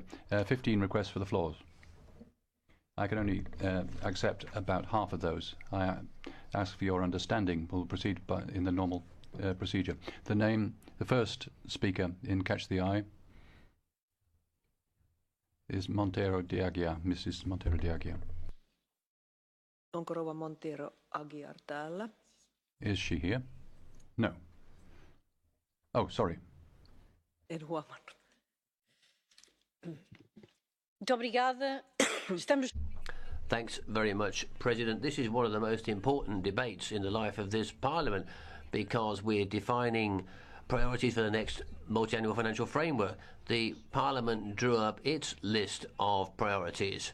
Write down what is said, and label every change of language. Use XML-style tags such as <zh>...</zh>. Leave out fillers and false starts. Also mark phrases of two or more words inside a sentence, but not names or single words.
<en>15 requests for the floors. I can only accept about half of those. I ask for your understanding. We'll proceed in the normal procedure. The first speaker in Catch the Eye is Monteiro de Aguiar, Mrs. Monteiro de Aguiar.</en> <fi>Onko rouva Monteiro Aguiar täällä?</fi> <en>Is she here? No. Oh, sorry.</en> <fi>En huomannut.</fi> <en>Thanks very much, President. This is one of the most important debates in the life of this Parliament because we're defining priorities for the next multi-annual financial framework. The Parliament drew up its list of priorities.</en>